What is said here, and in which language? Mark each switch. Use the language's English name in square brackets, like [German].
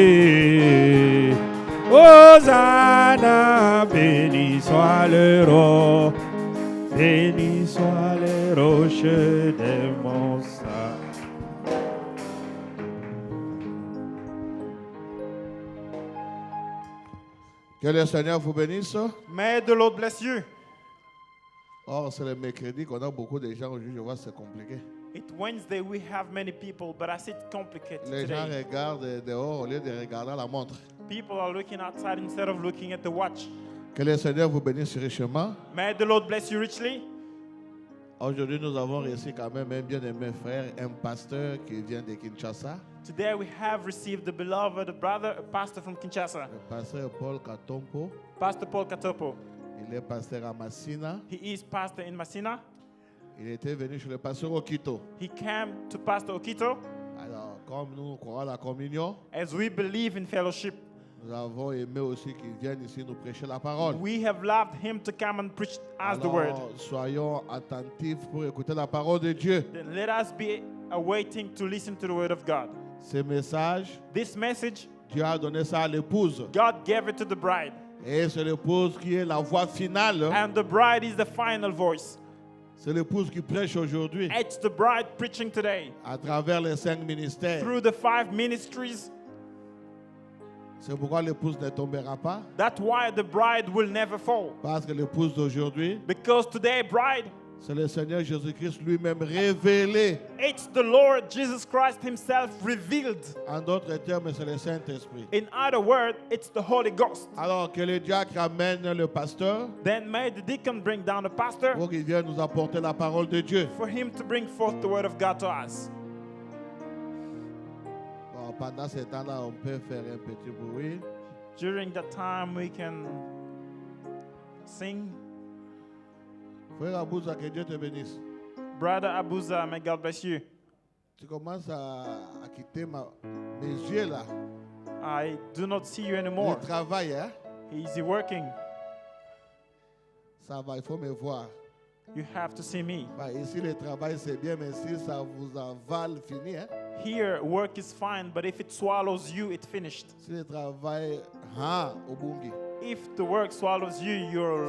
[French] Salut, Hosanna, béni soit le roi, béni soit le roche de mon sang. Que le Seigneur vous bénisse. [English] May the Lord bless you. [French] Or, c'est le mercredi qu'on a beaucoup de gens aujourd'hui, je vois que c'est compliqué. [English] It's Wednesday, we have many people, but I see it complicated [French] Les gens [English] today. [French] regardent dehors au lieu de regarder la montre. [English] People are looking outside instead of looking at the watch. [French] Que le Seigneur vous bénisse richement. [English] May the Lord bless you richly. [French] Aujourd'hui, nous avons reçu quand même un bien-aimé frère, un pasteur qui vient de Kinshasa, [English] Today we have received the beloved brother, a pastor from Kinshasa, [French] le pasteur Paul Katompo. [English] Pastor Paul Katopo. [French] Il est pasteur à Massina. [English] He is pastor in Massina. [French] Il était venu chez le pasteur Okito. [English] He came to Pastor Okito. [French] Alors, comme nous croyons à la communion, [English] As we believe in fellowship, [French] nous avons aimé aussi qu'il vienne ici nous prêcher la parole. [English] we have loved him to come and preach us the word. [French] Alors, soyons attentifs pour écouter la parole de Dieu. [English] Then let us be awaiting to listen to the word of God. [French] Ce message, [English] This message, [French] Dieu a donné ça à l'épouse. [English] God gave it to the bride. [French] Et c'est l'épouse qui est la voix finale. [English] And the bride is the final voice. [French] C'est l'épouse qui prêche aujourd'hui [English] It's the bride preaching today [French] à travers les 5 ministères. [English] through the 5 ministries. [French] C'est pourquoi l'épouse ne tombera pas. [English] That's why the bride will never fall. [French] Parce que l'épouse d'aujourd'hui, [English] Because today, bride, [French] c'est le Seigneur Jésus-Christ lui-même révélé. [English] it's the Lord Jesus Christ himself revealed. [French] En d'autres termes, c'est le Saint-Esprit. [English] In other words, it's the Holy Ghost. [French] Alors que le diacre amène le pasteur [English] Then may the deacon bring down the pastor [French] pour qu'il vienne nous apporter la parole de Dieu. [English] for him to bring forth the word of God to us. [French] Bon, pendant ce temps-là, on peut faire un petit bruit. [English] During that time, we can sing. [French] Frère Abouza, que Dieu te bénisse. [English] Brother Abuza, may God bless you. [French] Tu commences à quitter mes yeux là. [English] I do not see you anymore. [French] Le travail, hein? [English] Is he working? [French] Ça va, il faut me voir. [English] You have to see me. [French] Bah, ici, le travail, c'est bien, mais si ça vous avale, fini. Hein? [English] Here, work is fine, but if it swallows you, it's finished. [French] Si le travail, au bungi. [English] If the work swallows you, you're